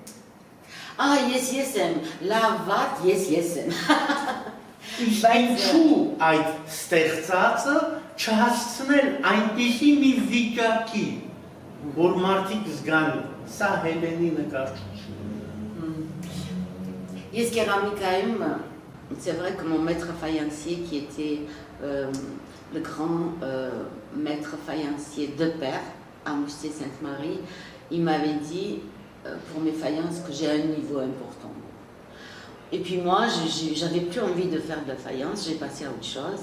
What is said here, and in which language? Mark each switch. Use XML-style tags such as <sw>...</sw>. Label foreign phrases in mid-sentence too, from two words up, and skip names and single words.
<hy>Ես եմ, լավ վատ, ես եմ։ Ինչու այդ ստեղծածը չհասցնել այնպիսի մի վիճակի, որ մարդիկ զգան, սա Հելենի նկարչություն։ Ես կերամիկայում,</hy> <fr>c'est vrai que mon maître faïencier qui était le grand maître faïencier de Père à Moustier-Sainte-Marie, il m'avait dit pour mes faïences que j'ai un niveau important. Et puis moi, j'avais plus envie de faire de la faïence, j'ai passé à autre chose.</fr>